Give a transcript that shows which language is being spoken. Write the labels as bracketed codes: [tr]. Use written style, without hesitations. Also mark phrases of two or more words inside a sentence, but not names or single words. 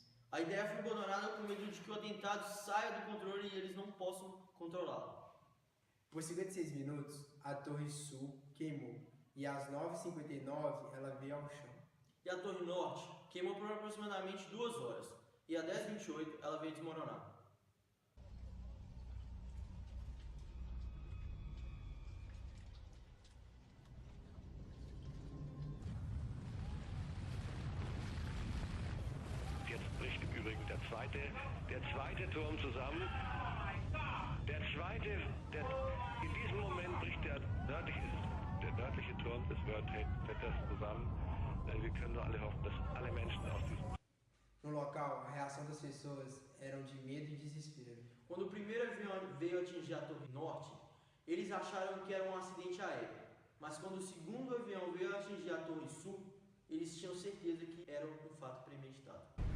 [pt] A ideia foi abandonada com medo de que o atentado saia do controle e eles não possam controlá-lo. Por 56 minutos, a Torre Sul queimou e às 9h59 ela veio ao chão. E a Torre Norte queimou por aproximadamente 2 horas e às 10h28 ela veio desmoronar. [de] Jetzt bricht im Übrigen der zweite Turm zusammen. In diesem Moment bricht der nördliche Turm des World Trade Centers zusammen. Wir können nur alle hoffen, dass alle Menschen aus diesem... [pt] No local, a reação das pessoas era de medo e desespero. Quando o primeiro avião veio atingir a Torre Norte, eles acharam que era um acidente aéreo. Mas quando o segundo avião veio atingir a Torre Sul, eles tinham certeza que era um fato premeditado.